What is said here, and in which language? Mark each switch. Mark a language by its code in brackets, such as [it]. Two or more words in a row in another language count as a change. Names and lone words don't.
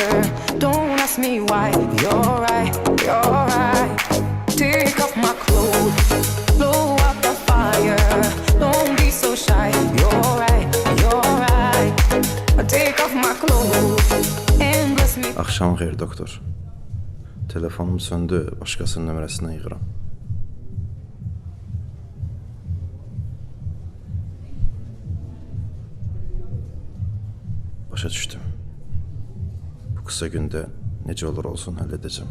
[en] Don't ask me why. You're right, you're right. Take off my clothes, blow out the fire. Don't be so shy. You're right, you're right. Take off my clothes and bless me. [az] Axşam xeyir doktor. Telefonum söndü, başqasının nömrəsindən yığıram. Başa düşdüm. Bu qısa gündə necə olur olsun həll edəcəm.